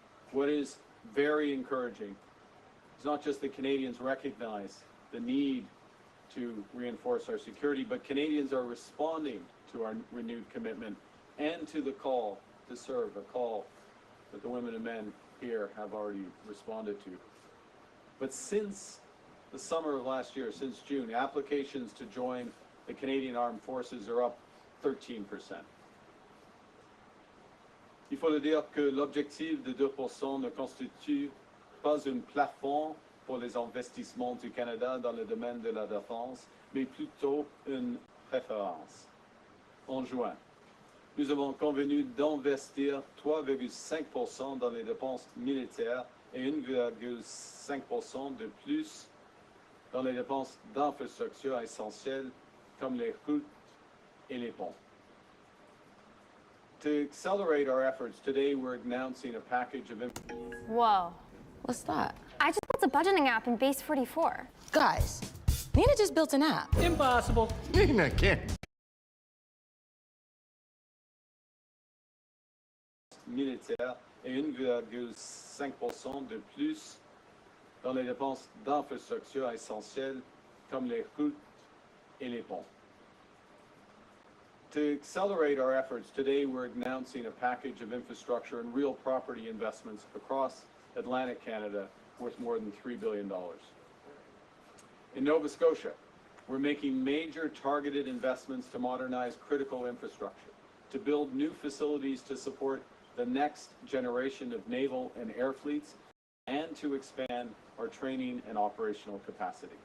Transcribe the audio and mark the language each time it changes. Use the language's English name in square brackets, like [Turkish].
[English] What is very encouraging is not just that Canadians recognize the need to reinforce our security, but Canadians are responding to our renewed commitment and to the call to serve, a call that the women and men here have already responded to. But since the summer of last year, since June, applications to join the Canadian Armed Forces are up 13%. [French] Il faut le dire que l'objectif de 2% ne constitue pas un plafond pour les investissements du Canada dans le domaine de la défense, mais plutôt une préférence. En juin, nous avons convenu d'investir 3,5% dans les dépenses militaires et 1,5% de plus dans les dépenses d'infrastructures essentielles comme les routes et les ponts. [English] To accelerate our efforts, today we're announcing a package of... Whoa. What's that? I just built a budgeting app in Base 44. Guys, Nina just built an app. Impossible. Nina can't. [French] Militaire et 1,5% de plus dans les dépenses d'infrastructures essentielles comme les routes et les ponts. [English] To accelerate our efforts, today we're announcing a package of infrastructure and real property investments across Atlantic Canada worth more than $3 billion. In Nova Scotia, we're making major targeted investments to modernize critical infrastructure, to build new facilities to support the next generation of naval and air fleets, and to expand our training and operational capacity.